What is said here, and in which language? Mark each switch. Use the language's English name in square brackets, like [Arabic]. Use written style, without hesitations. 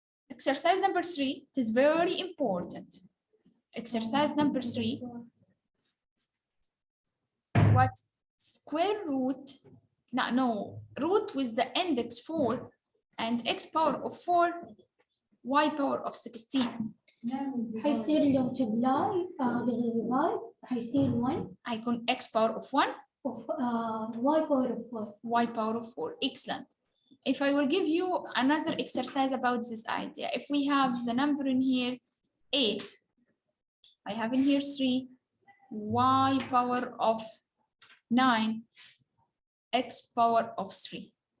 [English] Exercise number 3 is very important. Exercise number 3. What square root? No, root with the index 4 and x power of 4, y power of 16. [Arabic] حيصير لو multiply حيصير 1 هيكون [English] x power of 1 y power of 4. y power of 4. Excellent. If I will give you another exercise about this idea, if we have the number in here 8, I have in here 3, y power of 9, x power of 3.